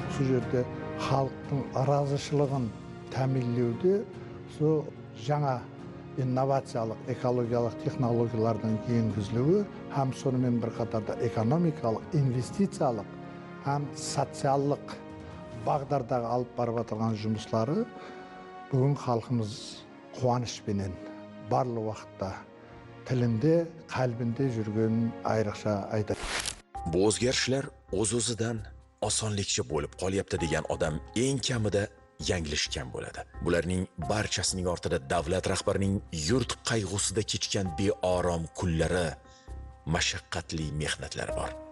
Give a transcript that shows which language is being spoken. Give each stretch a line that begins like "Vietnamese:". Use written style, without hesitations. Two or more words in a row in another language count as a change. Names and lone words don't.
Kara-Kalpak: Сол жерде халықтың разышылығын тәмінлеуде сол жаңа инновациялық, экологиялық технологиялардың енгізілуі, һәм сонымен бір қатарда экономикалық, инвестициялық, һәм социалдық бағдардағы алып барып отырған жұмыстары бүгін халқымыз қуанышпенен барлық уақытта тілінде, qalbinde жүргенін айрықша айтады.
Uzbek: Bu o'zgarishlar o'z-o'zidan osonlikcha bo'lib qolyapti degan odam eng kamida yanglishgan bo'ladi. Bularning barchasining ortida davlat rahbarining yurt qayg'usida kechgan beorom kunlari, mashaqqatli mehnatlari bor.